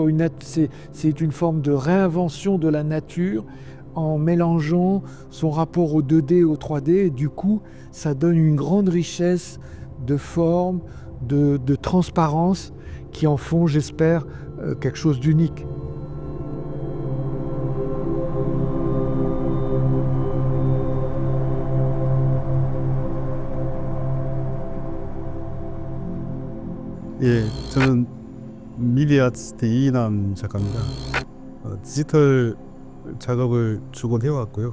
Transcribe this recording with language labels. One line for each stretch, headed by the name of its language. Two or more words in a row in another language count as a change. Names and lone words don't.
French: C'est une forme de réinvention de la nature en mélangeant son rapport au 2D et au 3D. Et du coup, ça donne une grande richesse de forme, de transparence, qui en font, j'espère, quelque chose d'unique.
Korean: 예, 저는 미디아아티스트 이인남 작가입니다. 디지털 작업을 주곤 해왔고요.